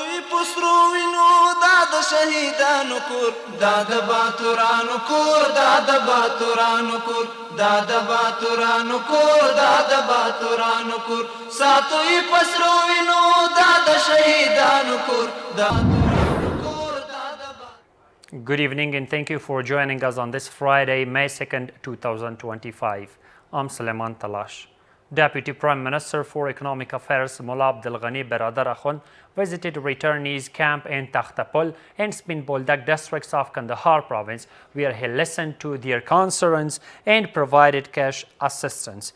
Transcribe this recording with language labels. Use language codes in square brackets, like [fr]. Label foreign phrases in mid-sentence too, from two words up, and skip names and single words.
[ps] پسرو وینو دا د شهیدانو کور دا د باتورانو کور دا د باتورانو کور دا د باتورانو کور دا د باتورانو کور ساتو یې پسرو وینو دا د شهیدانو کور دا [en] Good evening and thank you for joining us on this Friday, May 2nd, 2025. I'm Suleiman Talash. Deputy Prime Minister for Economic Affairs Mullah Abdul Ghani Baradar Akhund visited returnees camp in Takhtapul and Spin Boldak districts of Kandahar province, where he listened to their concerns and provided cash assistance.